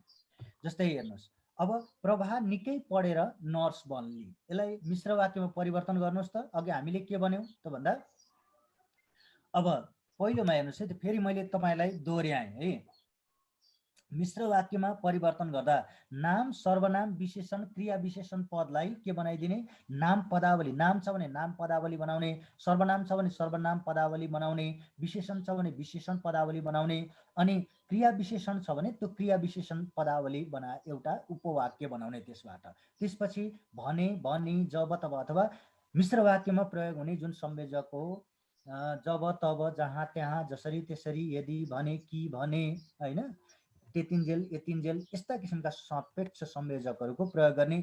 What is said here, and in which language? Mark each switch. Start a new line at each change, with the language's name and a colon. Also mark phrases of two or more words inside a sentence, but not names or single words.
Nepali: जस्तै हेर्नुहोस्, अब प्रभा निकै पढेर नर्स बन्ली, यसलाई मिश्र वाक्यमा परिवर्तन गर्नुहोस् त। अघि हामीले के भन्यौँ त भन्दा, अब पहिलोमा हेर्नुहोस् है त, फेरि मैले तपाईँलाई दोहोऱ्याएँ है। मिश्र वाक्यमा परिवर्तन गर्दा नाम, सर्वनाम, विशेषण, क्रिया विशेषण पदलाई के बनाइदिने? नाम पदावली। नाम छ भने नाम पदावली बनाउने, सर्वनाम छ भने सर्वनाम पदावली बनाउने, विशेषण छ भने विशेषण पदावली बनाउने, अनि क्रिया विशेषण छ भने त्यो क्रिया विशेषण पदावली एउटा उपवाक्य बनाउने त्यसबाट। त्यसपछि भने, भनी, जब, तब अथवा मिश्र वाक्यमा प्रयोग हुने जुन संयोजक हो, जब, तब, जहाँ, त्यहाँ, जसरी, त्यसरी, यदि, भने, कि, भने, होइन, त्यतिन्जेल, यतिन्जेल, यस्ता किसिमका सापेक्ष संयोजकहरूको प्रयोग गर्ने।